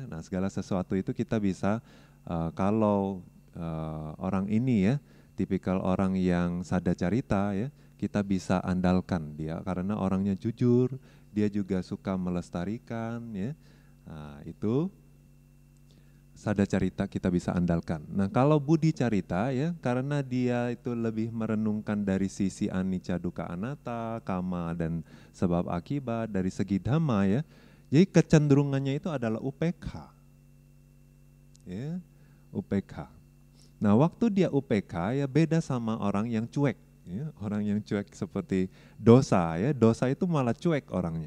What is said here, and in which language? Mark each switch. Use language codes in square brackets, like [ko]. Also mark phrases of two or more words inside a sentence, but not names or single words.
[id] Nah segala sesuatu itu kita bisa kalau orang ini ya tipikal orang yang sadacarita ya, kita bisa andalkan dia karena orangnya jujur, dia juga suka melestarikan ya. Nah, itu sadacarita kita bisa andalkan. Nah, kalau budi carita ya, karena dia itu lebih merenungkan dari sisi [pi] anicca dukkha anatta, [id] kama dan sebab akibat dari segi dhamma ya. Jadi kecenderungannya itu adalah UPK. Ya, UPK. Nah, waktu dia UPK ya beda sama orang yang cuek. Ya, orang yang cuek seperti dosa ya, dosa itu malah cuek orangnya.